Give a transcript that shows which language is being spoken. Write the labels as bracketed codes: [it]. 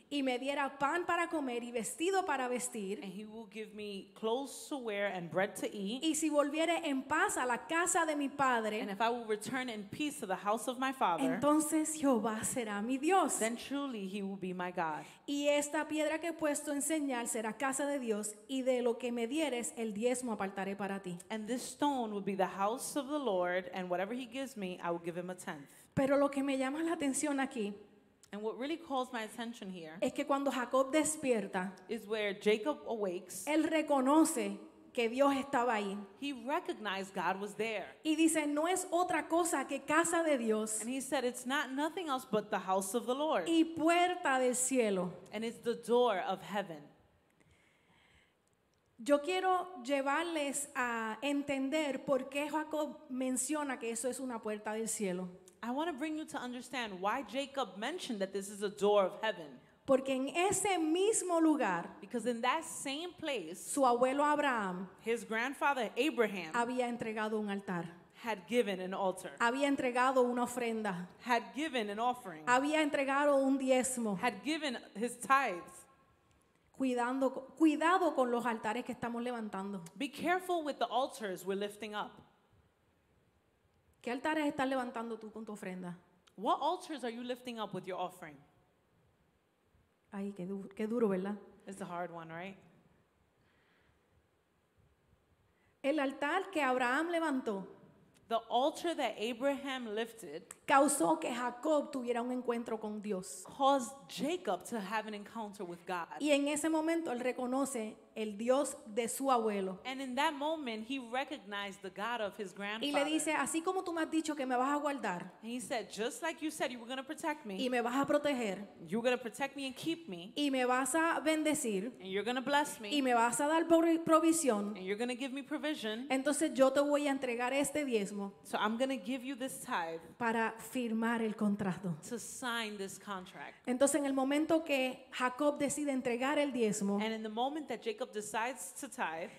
[es] y me diera pan para comer y vestido para vestir, [en] and he will give me clothes to wear and bread to eat, [es] y si volviere en paz a la casa de mi [en] and [es] padre, [en] if I will return in peace to the house of my father, [es] entonces Jehová será mi Dios. [en] then truly he will be my God. [es] Y esta piedra que he puesto en señal será casa de Dios, y de lo que me dieres el diezmo apartaré para ti. [en] And this stone will be the house of the Lord, and whatever he gives me, I will give him a tenth. [es] Pero lo que me llama la atención aquí [en] And what really calls my attention here [es] es que cuando Jacob despierta, [en] is where Jacob awakes. [es] él reconoce que Dios estaba ahí. [en] He recognized God was there. [es] Y dice, no es otra cosa que casa de Dios [en] And he said, it's not nothing else but the house of the Lord. [es] y puerta del cielo. [en] And it's the door of heaven. [es] Yo quiero llevarles a entender por qué Jacob menciona que eso es una puerta del cielo. [en] I want to bring you to understand why Jacob mentioned that this is a door of heaven. [es] Porque en ese mismo lugar, [en] Because in that same place, [es] su abuelo Abraham [en] his grandfather Abraham [es] había entregado un altar, [en] had given an altar, [es] había entregado una ofrenda, [en] had given an offering, [es] había entregado un diezmo. [en] had given his tithes. [es] Cuidado con los altares que estamos levantando. [en] Be careful with the altars we're lifting up. [es] ¿Qué altares estás levantando tú con tu ofrenda? [en] What altars are you lifting up with your offering? [es] Ay, qué duro, ¿verdad? [en] It's a hard one, right? [es] El altar que Abraham levantó [en] The altar that Abraham lifted [es] causó que Jacob tuviera un encuentro con Dios. [en] caused Jacob to have an encounter with God. [es] Y en ese momento él reconoce el Dios de su abuelo. [en] And in that moment, he recognized the God of his [es] Y [en] grandfather. [es] le dice, así como tú me has dicho que me vas a guardar [en] And he said, just like you said you were going to protect me, [es] y me vas a proteger [en] you're going to protect me and keep me, [es] y me vas a bendecir [en] and you're going to bless [es] y [en] me, [es] me vas a dar provisión, [en] and you're going to give me provision. [es] entonces yo te voy a entregar este diezmo [en] So I'm going to give you this tithe [es] para firmar el contrato. [en] to sign this contract. [es] Entonces en el momento que Jacob decide entregar el diezmo, [en] And in the moment that Jacob decides to tithe,